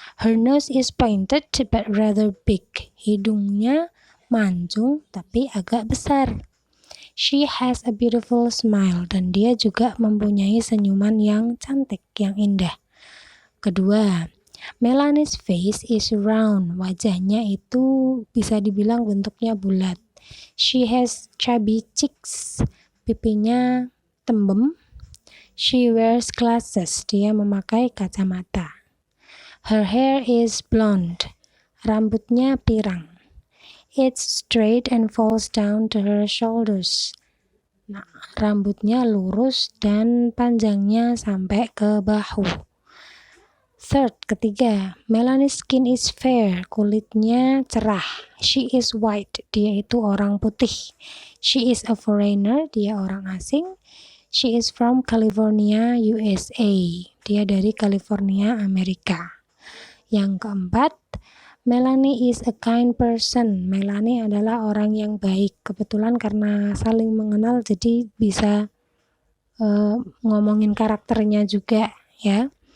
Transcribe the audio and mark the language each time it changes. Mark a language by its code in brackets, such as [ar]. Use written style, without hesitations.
[en] Her nose is pointed but rather big. [id] Hidungnya mancung tapi agak besar. [en] She has a beautiful smile, [id] dan dia juga mempunyai senyuman yang cantik, yang indah. Kedua, [en] Melanie's face is round. [id] Wajahnya itu bisa dibilang bentuknya bulat. [en] She has chubby cheeks. [id] Pipinya tembem. [en] She wears glasses. [id] Dia memakai kacamata. [en] Her hair is blonde. [id] Rambutnya pirang. [en] It's straight and falls down to her shoulders. [id] Nah, rambutnya lurus dan panjangnya sampai ke bahu. [en] Third, [id] ketiga, [en] Melanie's skin is fair. [id] Kulitnya cerah. [en] She is white. [id] Dia itu orang putih. [en] She is a foreigner. [id] Dia orang asing. [en] She is from California, USA. [id] Dia dari California, Amerika. Yang keempat, [en] Melanie is a kind person. [id] Melanie adalah orang yang baik. Kebetulan karena saling mengenal jadi bisa ngomongin karakternya juga ya.